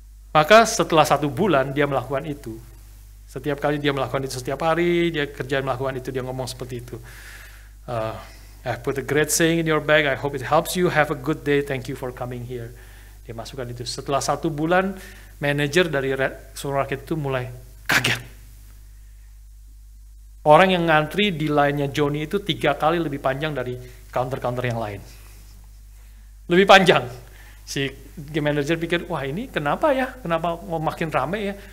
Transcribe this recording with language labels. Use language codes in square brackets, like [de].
[id] Maka setelah 1 bulan dia melakukan itu. Setiap kali dia melakukan itu, setiap hari dia kerja melakukan itu, dia ngomong seperti itu. [en] I put a great saying in your bag. I hope it helps you. Have a good day. Thank you for coming here. [id] Dia masukkan itu. Setelah 1 bulan, manajer dari supermarket itu mulai kaget. Orang yang ngantri di line-nya Johnny itu 3 kali lebih panjang dari counter-counter yang lain. Lebih panjang. Si manajer pikir, wah ini kenapa ya? Kenapa mau makin rame ya?